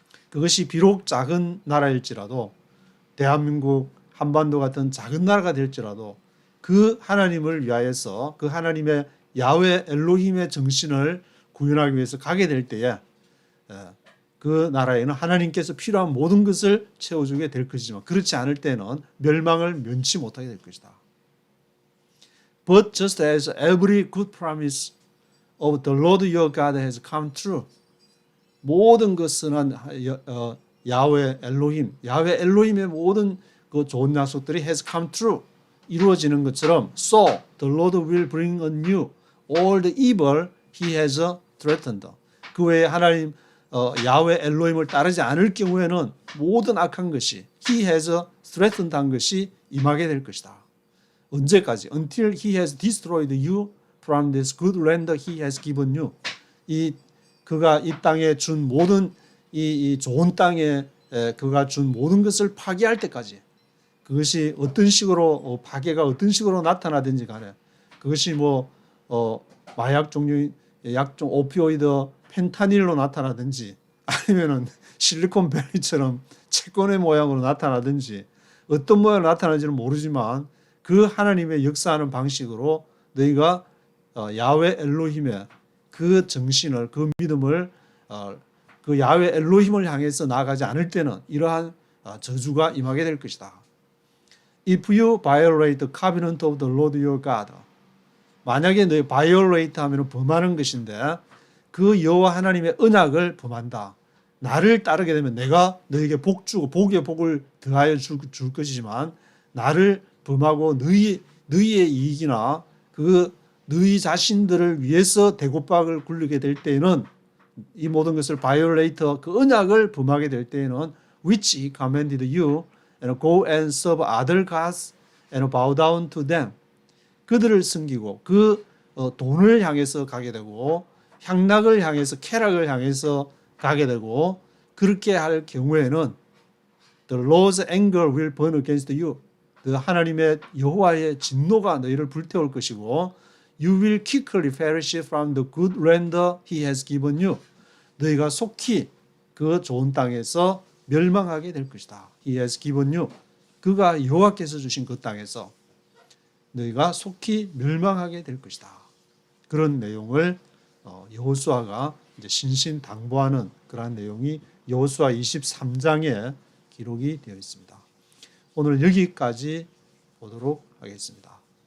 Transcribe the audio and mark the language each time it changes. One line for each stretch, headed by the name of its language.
Korean: 그것이 비록 작은 나라일지라도 대한민국 한반도 같은 작은 나라가 될지라도 그 하나님을 위하여서 그 하나님의 야훼 엘로힘의 정신을 구현하기 위해서 가게 될 때에 그 나라에는 하나님께서 필요한 모든 것을 채워주게 될 것이지만 그렇지 않을 때는 멸망을 면치 못하게 될 것이다.
English: But just as every good promise of the Lord your God has come true.
Korean: 모든 것은 야훼 엘로힘의 모든 그 좋은 약속들이
English: has come true.
Korean: 이루어지는 것처럼
English: So the Lord will bring on you all the evil he has threatened.
Korean: 그 외에 하나님 야훼 엘로힘을 따르지 않을 경우에는 모든 악한 것이
English: he has threatened
Korean: 한 것이 임하게 될 것이다. 언제까지?
English: Until he has destroyed you from this good land he has given you.
Korean: 그가 이 땅에 준 모든 이 좋은 땅에 그가 준 모든 것을 파괴할 때까지 그것이 어떤 식으로 파괴가 어떤 식으로 나타나든지 간에 그것이 마약 종류 약종 오피오이드 펜타닐로 나타나든지 아니면은 실리콘밸리처럼 채권의 모양으로 나타나든지 어떤 모양으로 나타나는지는 모르지만 그 하나님의 역사하는 방식으로 너희가 야훼 엘로힘의 그 정신을 그 믿음을 그 야훼 엘로힘을 향해서 나아가지 않을 때는 이러한 저주가 임하게 될 것이다.
English: If you violate the covenant of the Lord your God.
Korean: 만약에 너희 violate 하면 범하는 것인데 그 여호와 하나님의 언약을 범한다. 나를 따르게 되면 내가 너에게 복 주고 복의 복을 더하여 줄 것이지만 나를 범하고 너희의 이익이나 너희 자신들을 위해서 대곳박을 굴리게 될 때에는 이 모든 것을 violate 그 언약을 범하게 될 때에는
English: which he commanded you and go and serve other gods and bow down to them.
Korean: 그들을 섬기고 그 돈을 향해서 가게 되고 향락을 향해서 쾌락을 향해서 가게 되고 그렇게 할 경우에는
English: The Lord's anger will burn against you.
Korean: 그 하나님의 여호와의 진노가 너희를 불태울 것이고
English: You will quickly perish from the good land He has given you.
Korean: 너희가 속히 그 좋은 땅에서 멸망하게 될 것이다.
English: He has given you.
Korean: 그가 여호와께서 주신 그 땅에서 너희가 속히 멸망하게 될 것이다. 그런 내용을 여호수아가 이제 신신당부하는 그러한 내용이 여호수아 23장에 기록이 되어 있습니다. 오늘 여기까지 보도록 하겠습니다.